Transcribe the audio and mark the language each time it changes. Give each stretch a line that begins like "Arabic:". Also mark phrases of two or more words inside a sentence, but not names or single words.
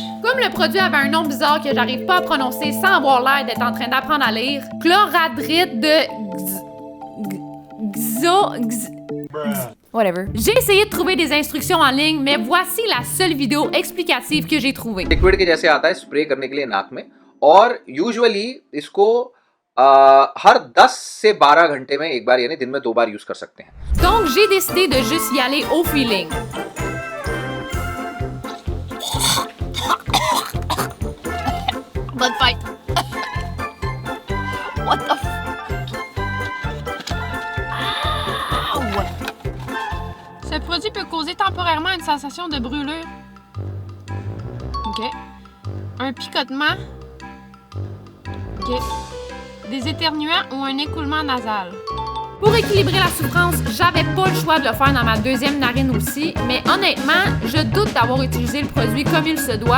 French: Comme le produit avait un nom bizarre que j'arrive pas à prononcer sans avoir l'air d'être en train d'apprendre à lire, chloradrite de whatever. J'ai essayé de trouver des instructions en ligne, mais voici la seule vidéo explicative que j'ai trouvée.
Hindi: लिक्विड के जैसे आता है स्प्रे करने के लिए नाक में और यूजुअली इसको हर 10 से 12 घंटे में एक बार यानी दिन में 2 बार यूज कर सकते हैं.
French: Donc j'ai décidé de juste y aller au feeling. Bonne fête.
English: What the f...
French: Ce produit peut causer temporairement une sensation de brûlure. OK. Un picotement. OK. Des éternuements ou un écoulement nasal. Pour équilibrer la souffrance, j'avais pas le choix de le faire dans ma deuxième narine aussi, mais honnêtement, je doute d'avoir utilisé le produit comme il se doit.